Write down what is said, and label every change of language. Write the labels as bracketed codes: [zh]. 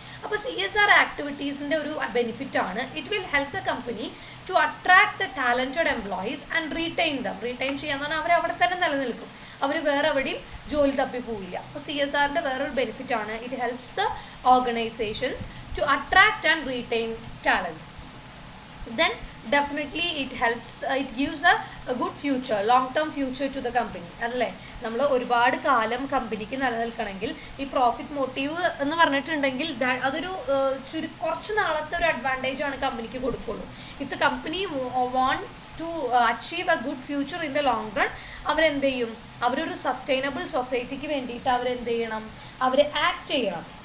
[ml] അപ്പോൾ CSR ആക്ടിവിറ്റീസിൻ്റെ ഒരു benefit ആണ്, [en] it will help the company to attract the talented employees and [ml] retain ചെയ്യാന്ന് പറഞ്ഞാൽ അവർ അവിടെ തന്നെ നിലനിൽക്കും, അവർ വേറെ എവിടെയും ജോലി തപ്പി പോവില്ല. അപ്പോൾ CSRൻ്റെ വേറൊരു ബെനിഫിറ്റ് ആണ്, [en] It helps the organisations to attract and retain talents. Then definitely it helps, it gives a good future, long term future to the company അല്ലേ. [ml] നമ്മൾ ഒരുപാട് കാലം കമ്പനിക്ക് നിലനിൽക്കണമെങ്കിൽ ഈ പ്രോഫിറ്റ് മോട്ടീവ് എന്ന് പറഞ്ഞിട്ടുണ്ടെങ്കിൽ അതൊരു കുറച്ച് നാളത്തെ ഒരു അഡ്വാൻറ്റേജ് ആണ് കമ്പനിക്ക് കൊടുക്കുള്ളൂ. [en] if the company want to achieve a good future in the long run, [ml] അവരെന്ത് ചെയ്യും, അവരൊരു സസ്റ്റൈനബിൾ സൊസൈറ്റിക്ക് വേണ്ടിയിട്ട് അവരെന്ത് ചെയ്യണം, അവർ ആക്ട് ചെയ്യണം.